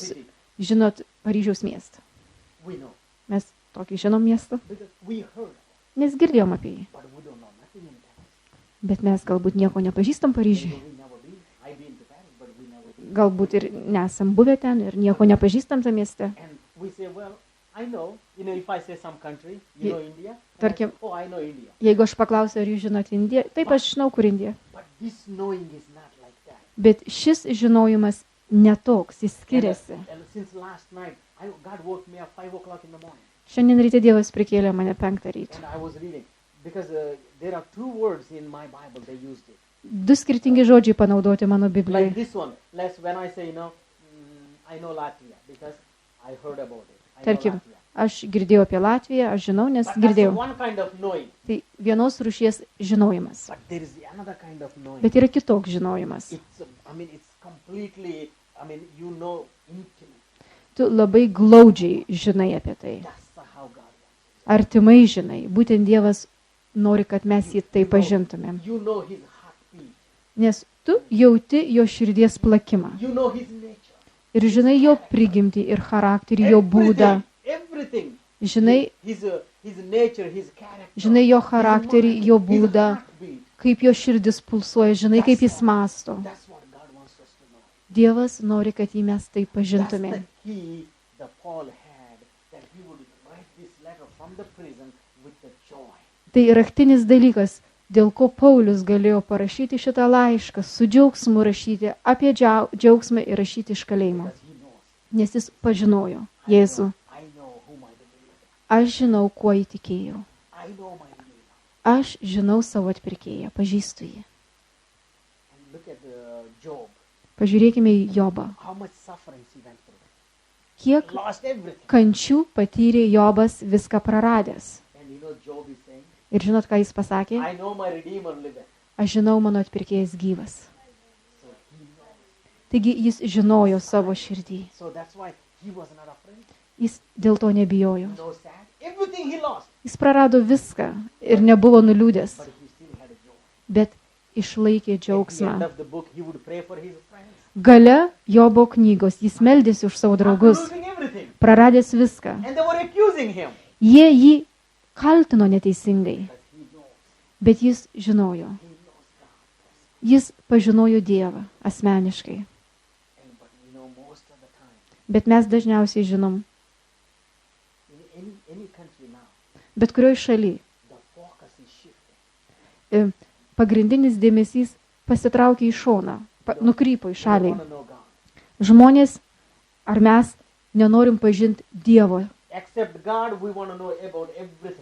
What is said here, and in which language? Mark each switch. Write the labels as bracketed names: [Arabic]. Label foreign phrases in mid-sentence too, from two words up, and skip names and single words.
[English] City? [Lithuanian] žinot Paryžiaus miestą? [English] We know. [Lithuanian] Mes tokį žinom miestą, [English] Because we heard, [Lithuanian] nes girdėjom apie jį. [English] but we don't know nothing in Paris. [Lithuanian] Bet mes galbūt nieko nepažįstam Paryžiui. [English] We never been. I've been to Paris, but we never been. [Lithuanian] Galbūt ir nesam buvę ten ir nieko nepažįstam tam mieste. [English] And we say, well, I know. If I say some country, Ye- know India? And I [Lithuanian] tarkim- [English] say, oh, I know India. [Lithuanian] Jeigu aš paklausiu, ar jūs žinot Indiją, taip aš žinau, kur Indija. [English] But this knowing is not like that. [Lithuanian] Bet šis žinojimas netoks, jis skiriasi. [English] And since last night, God woke me up 5 o'clock in the morning. [Lithuanian] Šiandien ryte Dievas prikėlė mane 5 ryto. [English] And I was reading. Because there are 2 words in my Bible, they used it. [Lithuanian] 2 skirtingi žodžiai panaudoti mano [English] Like [Lithuanian] Biblijoje. [English] this one. When I say, I know Latvia, because I heard about it. I know [Lithuanian] Tarkim, [English] Latvia. [Lithuanian] aš girdėjau apie Latviją, aš žinau, nes [English] But that's [Lithuanian] girdėjau. [English] one kind of knowing. [Lithuanian] Tai vienos rūšies žinojimas. [English] But there is another kind of knowing. [Lithuanian] Bet yra kitoks žinojimas. [English] It's completely, you know intimate. [Lithuanian] Tu labai glaudžiai žinai apie tai. [English] That's how God wants. [Lithuanian] Artimai žinai. Būtent Dievas nori, kad mes jį tai pažintumėm. [English] You know his heartbeat. [Lithuanian] Nes tu jauti jo širdies plakimą. [English] You know his nature. [Lithuanian] Ir žinai jo prigimtį ir charakterį, jo būdą. [English] Everything. [Lithuanian] Žinai, [English] His nature, his character. [Lithuanian] žinai jo charakterį, jo [English] His [Lithuanian] būdą, [English] heartbeat. [Lithuanian] kaip jo širdis pulsuoja, žinai, kaip jis masto. [English] That's what God wants us to know. [Lithuanian] Dievas nori, kad jį mes tai [English] That's [Lithuanian] pažintumėm. [English] the key that Paul had, that he would write this letter from the prison with the joy. [Lithuanian] Tai raktinis dalykas, dėl ko Paulius galėjo parašyti šitą laišką, su džiaugsmu rašyti apie džiaugsmą ir rašyti iš kalėjimo. [English] Because he knows. [Lithuanian] Nes jis pažinojo Jėzų. [English] I know whom I believe. [Lithuanian] Aš žinau, kuo įtikėjau. [English] I know my Redeemer. [Lithuanian] Aš žinau savo atpirkėją, pažįstu jį. [English] And look at Job. [Lithuanian] Pažiūrėkime į Jobą. [English] How much suffering he went through. [Lithuanian] Kiek [English] Lost everything. [Lithuanian] kančių patyrė Jobas viską praradęs. [English] And Job is saying, [Lithuanian] Ir žinot, ką jis pasakė? [English] I know my Redeemer liveth. [Lithuanian] Aš žinau, mano atpirkėjas gyvas. [English] So he knows. [Lithuanian] Taigi jis žinojo savo širdį. [English] So that's why he was not afraid. [Lithuanian] Jis dėl to nebijojo. [English] No sad. Everything he lost. [Lithuanian] Jis prarado viską ir nebuvo nuliūdęs, [English] But he still had a joy. [Lithuanian] bet išlaikė [English] At the end [Lithuanian] džiaugsmą. [English] of the book, he would pray for his friends. [Lithuanian] Gale Jobo knygos jis meldėsi už savo [English] After [Lithuanian] draugus, [English] losing everything. [Lithuanian] praradęs viską. [English] And they were accusing him. [Lithuanian] Jie jį kaltino neteisingai, [English] But he knows. [Lithuanian] bet jis žinojo. [English] He knows God. [Lithuanian] Jis pažinojo Dievą asmeniškai. [English] But most of the time, [Lithuanian] Bet mes dažniausiai žinom, [English] in any country now, [Lithuanian] bet kurioj šaly [English] the focus is shifting. [Lithuanian] pagrindinis dėmesys pasitraukė į šoną, nukrypo į [English] We [Lithuanian] šalį. [English] want to know God. [Lithuanian] Žmonės, ar mes nenorim pažinti Dievo? [English] Except God, we want to know about everything.